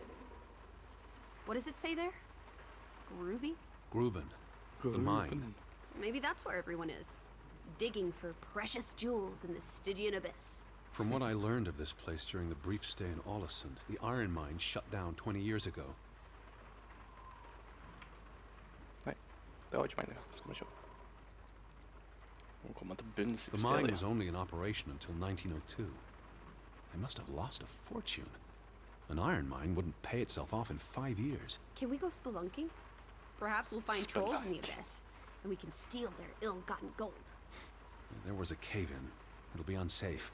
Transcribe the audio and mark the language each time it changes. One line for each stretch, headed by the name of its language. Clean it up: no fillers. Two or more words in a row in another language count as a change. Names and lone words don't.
English: What does it say there? Groovy? Gruben. The mine. Maybe that's where everyone is. Digging for precious jewels in the Stygian abyss. From what I learned of this place during the brief stay in Ålesund, the iron mine shut down 20 years ago.
Norwegian: Nei, det var ikke meningen. Skal vi se. Nå kommer til bunns i
English: The mine was
Norwegian: mysteriet.
English: only in operation until 1902. They must have lost a fortune. An iron mine wouldn't pay itself off in 5 years. Can we go spelunking? Perhaps we'll find trolls in the Spelunk. abyss, and we can steal their ill-gotten gold. There was a cave-in. It'll be unsafe.